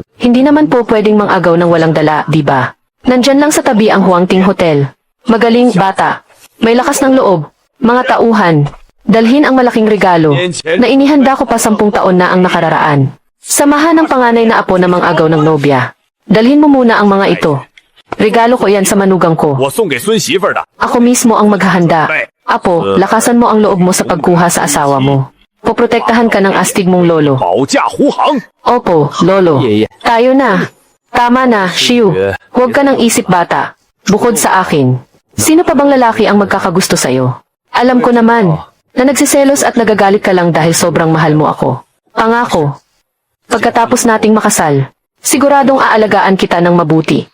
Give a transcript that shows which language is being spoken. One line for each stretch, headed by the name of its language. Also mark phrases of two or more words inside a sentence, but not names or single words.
Filipino: Hindi naman po pwedeng mangagaw ng walang dala, di ba? Nandyan lang sa tabi ang Huangting Hotel. Magaling bata. May lakas ng loob. Mga tauhan. Dalhin ang malaking regalo na inihanda ko pa 10 taon na ang nakararaan. Samahan ng panganay na apo na mang-agaw ng nobya. Dalhin mo muna ang mga ito. Regalo ko yan sa manugang ko.
Chinese: 我送给孙媳妇儿的。
Filipino: Ako mismo ang maghahanda. Apo, lakasan mo ang loob mo sa pagkuha sa asawa mo. Poprotektahan ka ng astig mong lolo.
Chinese: 保驾护航。
Filipino: Opo, lolo. Tayo na. Tama na, Shiu. Huwag ka nang isip bata. Bukod sa akin. Sino pa bang lalaki ang magkakagusto sa'yo? Alam ko naman na nagsiselos at nagagalit ka lang dahil sobrang mahal mo ako. Pangako. Pagkatapos nating makasal, siguradong aalagaan kita ng mabuti.